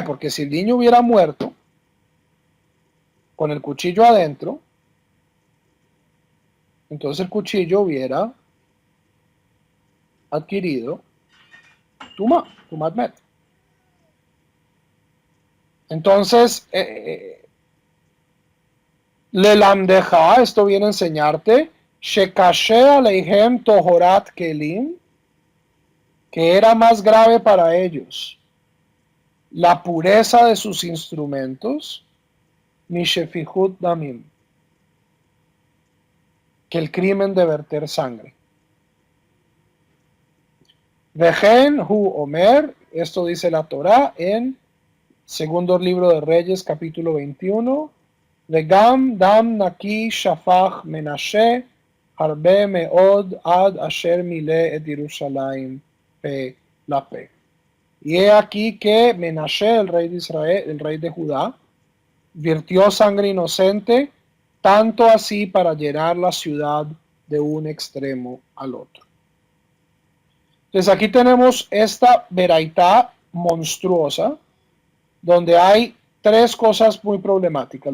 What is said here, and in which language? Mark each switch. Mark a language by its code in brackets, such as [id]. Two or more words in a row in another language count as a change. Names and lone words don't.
[es] Porque si el niño hubiera muerto con el cuchillo adentro, entonces el cuchillo hubiera adquirido [he] טומאת מת. [es] Entonces, lelamdeja, esto viene a enseñarte, [he] שקשה עליהם טהרת כלים, [es] que era más grave para ellos la pureza de sus instrumentos, [he] משפיכות דמים, [es] que el crimen de verter sangre. [he] וכן הוא אומר, [es] esto dice la Torá en segundo libro de Reyes, capítulo 21. [he] וגם דם נקי שפך מנשה הרבה מאד עד אשר מלא את ירושלים פה לפה. [es] Y he aquí que Menashe, el rey de Israel, el rey de Judá, vertió sangre inocente, tanto así para llenar la ciudad de un extremo al otro. Entonces aquí tenemos esta veraitá monstruosa, donde hay tres cosas muy problemáticas.